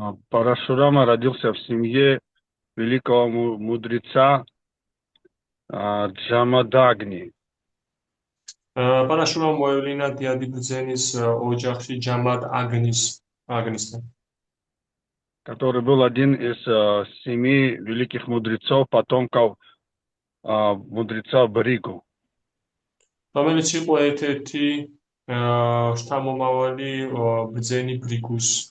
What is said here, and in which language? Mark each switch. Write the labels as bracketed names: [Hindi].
[Russian] Парашурама родился в семье великого мудреца Джамадагни. [Georgian] პარაშურამ მოევლინა დიადი ბრძენის ოჯახში ჯამად აგნისთან, [Russian] который был один из 7 великих мудрецов, потомков мудреца Бригу. [Georgian] რომელიც იყო ერთ-ერთი შთამომავალი ბრძენი ბრიგუს.